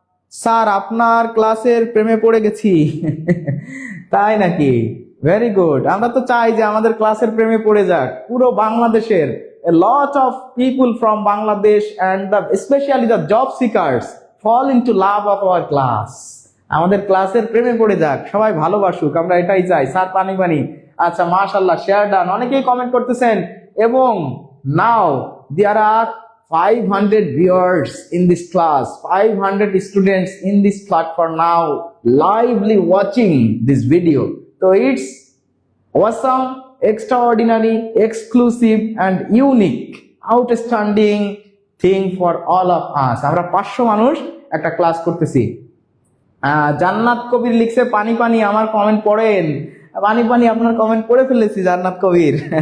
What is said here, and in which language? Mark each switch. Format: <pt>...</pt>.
<bn>Sir আপনার ক্লাসের প্রেমে পড়ে গেছি। তাই নাকি?</bn> <en>Very good.</en> <bn>আমরা তো চাই যে আমাদের ক্লাসের প্রেমে পড়ে যাক পুরো বাংলাদেশের।</bn> <en>A lot of people from Bangladesh and especially the job seekers fall into love of our class.</en> <bn>আমাদের ক্লাসের প্রেমে পড়ে যাক, সবাই ভালোবাসুক, আমরা এটাই চাই। স্যার পানি পানি। আচ্ছা, মাশাআল্লাহ,</bn> <en>share done,</en> <bn>অনেকেই কমেন্ট করতেছেন। এবং</bn> <en>Now there are 500 viewers in this class, 500 students in this platform now lively watching this video. So it's awesome, extraordinary, exclusive and unique, outstanding thing for all of us.</en> <bn>আমরা 500 মানুষ একটা class করতেছি। জান্নাত কবির লিখছে পানি পানি, আমার কমেন্ট পড়েন। পানি পানি আপনার কমেন্ট পড়ে ফেলেছি জান্নাত কবির।</bn>